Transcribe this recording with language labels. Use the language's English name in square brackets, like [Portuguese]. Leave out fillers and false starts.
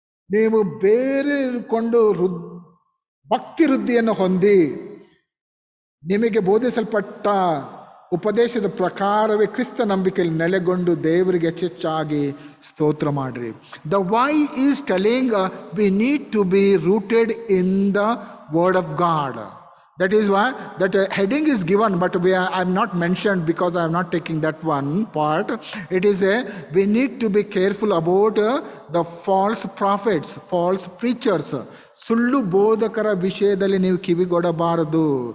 [Kannada] ನೀವು ಬೇರೆಕೊಂಡು ಭಕ್ತಿ ವೃದ್ಧಿಯನ್ನು ಹೊಂದಿ ನಿಮಗೆ ಬೋಧಿಸಲ್ಪಟ್ಟ ಉಪದೇಶದ ಪ್ರಕಾರವೇ ಕ್ರಿಸ್ತ ನಂಬಿಕೆಯಲ್ಲಿ ನೆಲೆಗೊಂಡು ದೇವರಿಗೆ ಹೆಚ್ಚೆಚ್ಚಾಗಿ ಸ್ತೋತ್ರ ಮಾಡಿರಿ. [English] The why is telling we need to be rooted in the word of God. That is why that heading is given, but I'm not mentioned because I'm not taking that one part. It is we need to be careful about the false prophets, false preachers. [Kannada] ಸುಳ್ಳು ಬೋಧಕರ ವಿಷಯದಲ್ಲಿ ನೀವು ಕಿವಿಗೊಡಬಾರದು.